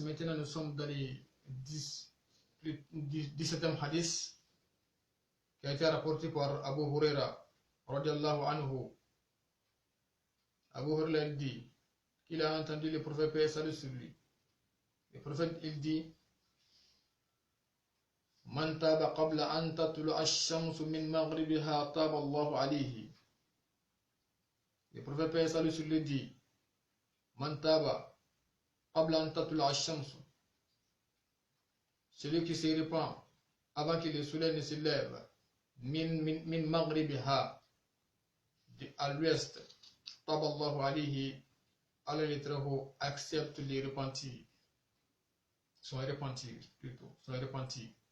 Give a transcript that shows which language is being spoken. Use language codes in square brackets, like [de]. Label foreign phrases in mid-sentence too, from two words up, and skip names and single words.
[fr] Maintenant, nous sommes dans les 17e hadith qui a été rapporté par Abu Huraira [ar] رضي الله عنه. [fr] Abu Huraira dit qu'il a entendu le prophète paix et salut sur lui. Le prophète il dit: [ar] من تاب قبل أن تطلع الشمس من مغربها تاب الله عليه. [fr] Le prophète paix et salut sur lui dit: [ar] من تاب قبل أن تطلع الشمس. [fr] Celui qui se répand avant que le soleil ne se lève, [ar] من مغربها, [fr] à l'ouest, [ar] تاب الله عليه. [fr] Allah le très haut accepte les repentirs. Son repentir plutôt, son repentir.